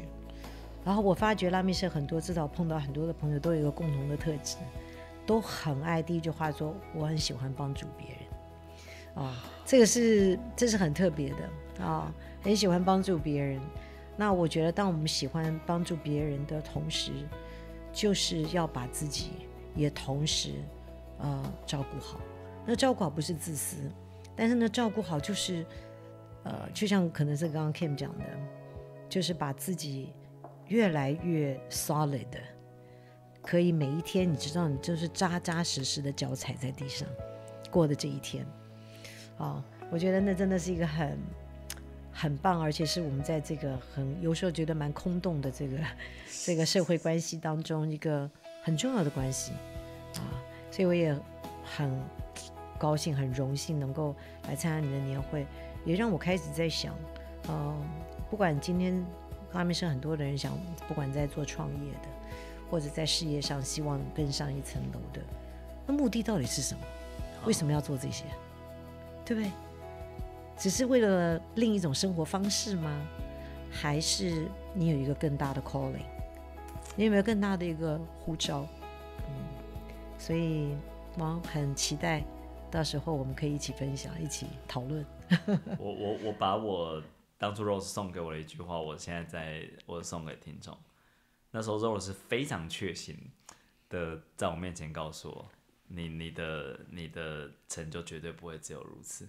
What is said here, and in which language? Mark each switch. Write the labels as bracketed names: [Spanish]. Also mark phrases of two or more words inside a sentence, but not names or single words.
[Chinese] 然後我發覺拉麵社很多，至少碰到很多的朋友都有一個共同的特質，都很愛第一句話說我很喜歡幫助別人。这是很特別的很喜歡幫助別人。那我覺得當我們喜歡幫助別人的同時，就是要把自己也同時照顧好。那照顧好不是自私，但是呢照顧好就是就像可能是剛剛 Kim 講的，就是把自己越來越 solid， 可以每一天你知道你就是扎扎實實的腳踩在地上過的這一天。我覺得那真的是一個很棒，而且是我們在這個有時候覺得蠻空洞的這個社會關係當中一個很重要的關係所以我也很高興很榮幸能夠來參加你的年會，也讓我開始在想不管今天拉麵社很多的人想，不管在做創業的或者在事業上希望更上一層樓的，那目的到底是什麼？為什麼要做這些？對不對？只是為了另一種生活方式嗎？還是你有一個更大的 calling？你有沒有更大的一個呼召？所以我很期待到時候我們可以一起分享，一起討論。我把我當初 Rose 送給我的一句話，我現在我送給聽眾。那時候 Rose 是非常確信的，在我面前告訴我，你的成就絕對不會只有如此。